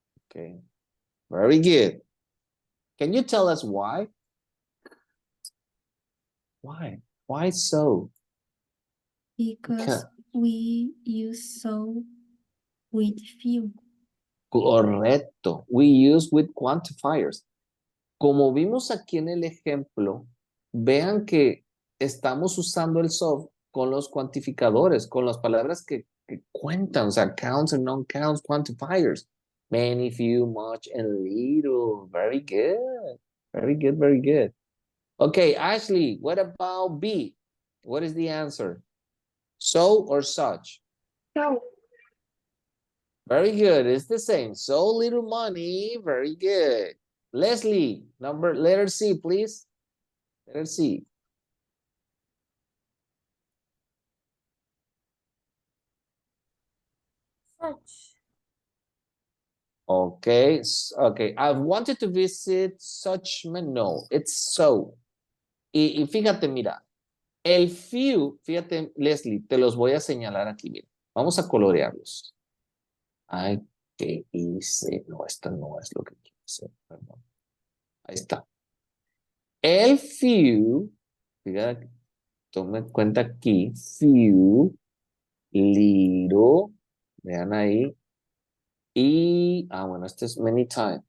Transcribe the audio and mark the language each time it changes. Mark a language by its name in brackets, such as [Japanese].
[English] Okay, very good. Can you tell us why? Why? Why so? Because we use so with few. [Spanish] Correcto. [English] We use with quantifiers. [Spanish] Como vimos aquí en el ejemplo, vean que estamos usando el soft con los cuantificadores, con las palabras que cuentan, o sea, counts and non-counts quantifiers. [English] Many, few, much, and little. Very good. Very good, very good. Okay, Ashley, what about B? What is the answer? So or such? So. Very good. It's the same. So little money. Very good. Leslie, letter C, please. Letter C. Such. Okay, okay. I've wanted to visit such, no, it's so. [Spanish] Y fíjate, mira, el few, fíjate, Leslie, te los voy a señalar aquí, mira. Vamos a colorearlos. Ay, ¿qué hice? No, esto no es lo que quiero hacer, perdón. Ahí está. El few, fíjate, tome en cuenta aquí, few, little, vean ahí, y, bueno, este es many times.